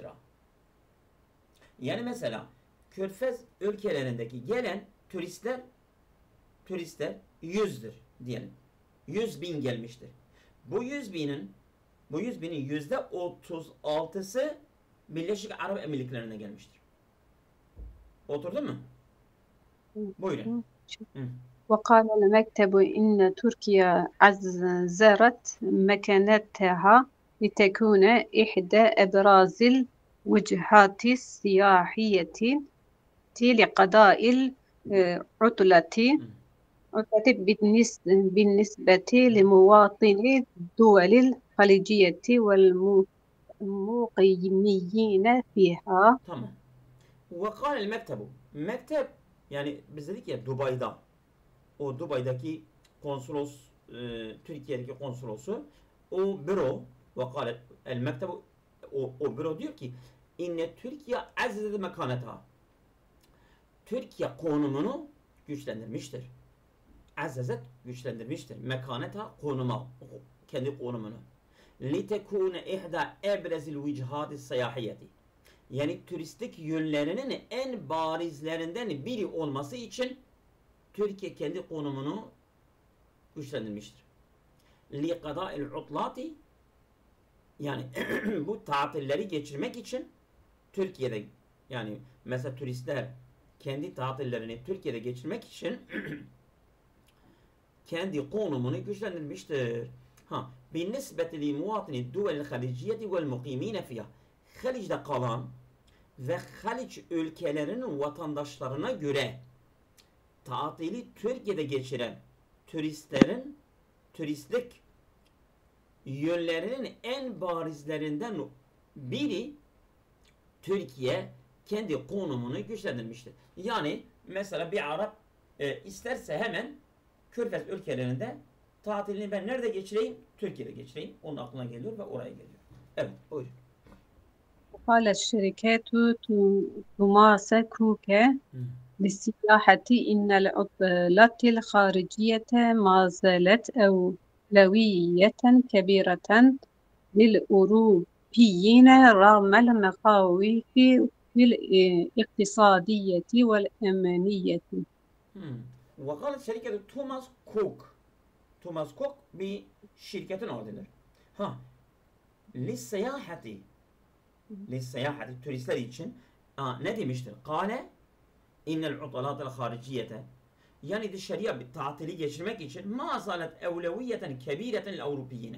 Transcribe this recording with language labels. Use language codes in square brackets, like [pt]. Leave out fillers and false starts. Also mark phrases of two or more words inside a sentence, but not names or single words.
[tr] Yani mesela Körfez ülkelerindeki gelen turistler 100'dür diyelim. 100.000 gelmiştir. Bu 100.000'in %36'sı Birleşik Arap Emirlikleri'ne gelmiştir. Oturdu mu? Buyurun. [ar] وقال المكتب إن تركيا عززت مكانتها لتكون إحدى أبرز الوجهات السياحية لقضاء العطلة بالنسبة لمواطني الدول الخليجية والمقيمين فيها. [tr] Tamam. [ar] وقال المكتب [tr] mektep yani biz dedik ya Dubai'da o Dubai'daki konsolos Türkiye'deki konsolosu o büro [ar] وقال المكتب [tr] o büro diyor ki [ar] إن تركيا عززت مكانتها [tr] Türkiye konumunu güçlendirmiştir. Azzezet güçlendirmiştir. Mekaneta konuma kendi konumunu. [ar] لِتَكُونَ اِحْدَى اَبْرَزِ الْوِجْهَاتِ السَّيَاحِيَةِ. [tr] Yani turistik yönlerinin en barizlerinden biri olması için Türkiye kendi konumunu güçlendirmiştir. [ar] لِقَضَاءِ الْعُطْلَاتِ, [tr] yani bu tatilleri geçirmek için Türkiye'de, yani mesela turistler kendi tatillerini Türkiye'de geçirmek için kendi konumunu güçlendirmiştir. [ar] بالنسبة لمواطن الدول الخليجية والمقيمين فيها. [tr] Halic'de kalan ve Haliç ülkelerinin vatandaşlarına göre tatili Türkiye'de geçiren turistlerin turistlik yönlerinin en barizlerinden biri Türkiye kendi konumunu güçlendirmiştir. Yani mesela bir Arap isterse hemen Körfez ülkelerinde tatilini ben nerede geçireyim? Türkiye'de geçireyim. Onun aklına geliyor ve oraya geliyor. Evet, buyurun. [ar] قال الشركات تماسك بالسياحة إن العطلات الخارجية ما زالت أولوية كبيرة للأوروبيين رغم المخاوف الاقتصادية والأمنية. وقالت شركة توماس كوك. [tr] توماس كوك bir şirketin adıdır. للسياحة turistler için ne demiştir? [ar] قال إن العطلات الخارجية, [tr] yani dışarıya bir tatili geçirmek için [ar] ما زالت أولوية كبيرة للأوروبيين.